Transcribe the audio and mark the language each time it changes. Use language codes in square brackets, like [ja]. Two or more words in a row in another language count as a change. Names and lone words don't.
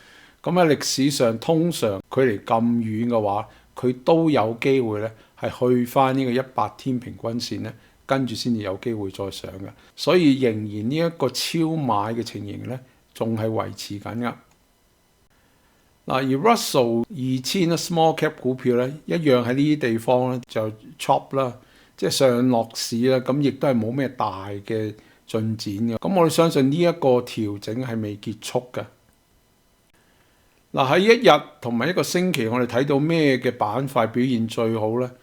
[yue] 咁喺歷史上通常距離咁遠嘅話，佢都有機會咧係去翻呢個100天平均線咧，跟住先至有機會再上嘅。所以仍然呢一個超買嘅情形咧，仲係維持緊噶。嗱，而 Russell 2000 [en] small cap [yue] 股票咧，一樣喺呢啲地方咧就 chop 啦，即係上落市啦，咁亦都係冇咩大嘅進展嘅。咁我哋相信呢一個調整係未結束嘅。嗱，喺一日同埋一個星期，我哋睇到咩嘅板塊表現最好咧？